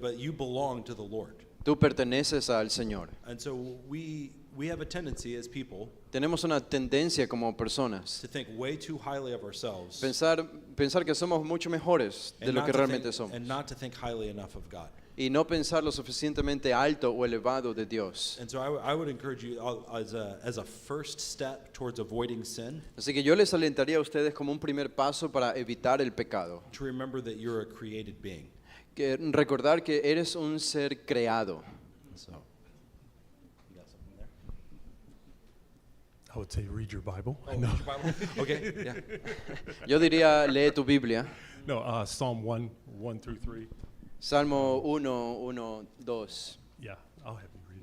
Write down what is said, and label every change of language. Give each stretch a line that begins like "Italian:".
English: But you belong to the Lord.
Spanish: Tú perteneces al Señor.
English: And so we have a tendency as people
Spanish: Tenemos una tendencia como personas
English: to think way too highly of ourselves
Spanish: pensar que somos mucho mejores de
English: and
Spanish: lo
English: not
Spanish: que
English: to
Spanish: realmente
English: think-
Spanish: somos
English: and not to think highly enough of God.
Spanish: y no pensar lo suficientemente alto o elevado de Dios.
English: And so I would encourage you as a first step towards avoiding sin
Spanish: Así que yo les alentaría a ustedes como un primer paso para evitar el pecado,
English: to remember that you're a created being.
Spanish: que recordar que eres un ser creado.
English: So, you got something there? I would say read your Bible. Oh,
Spanish: No,
English: read your Bible? Okay, yeah.
Spanish: Yo diría, lee tu Biblia.
English: no Psalm 1 through 3.
Spanish: Salmo 1, 2.
English: Yeah, I'll have you read it.